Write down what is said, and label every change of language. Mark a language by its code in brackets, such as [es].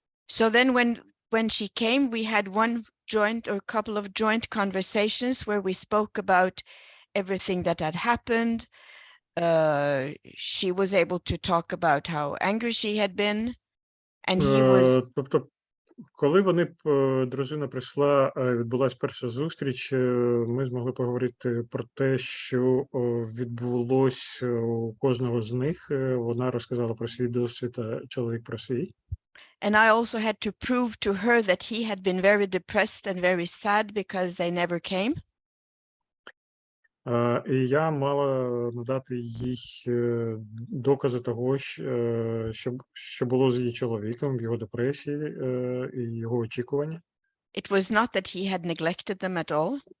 [en] So then when she came, we had one joint or couple of joint conversations where we spoke about everything that had happened. She was able to talk about how angry she had been, and he was... [uk] Тобто, коли дружина прийшла, відбулася перша зустріч, ми змогли поговорити про те, що відбулося у кожного з них. Вона розказала про свій досвід, а чоловік про свій. [en] And I also had to prove to her that he had been very depressed and very sad because they never came. [uk] І я мала надати їй докази того, що було з її чоловіком в його депресії і його очікування. [en] It was not that he had neglected them at all.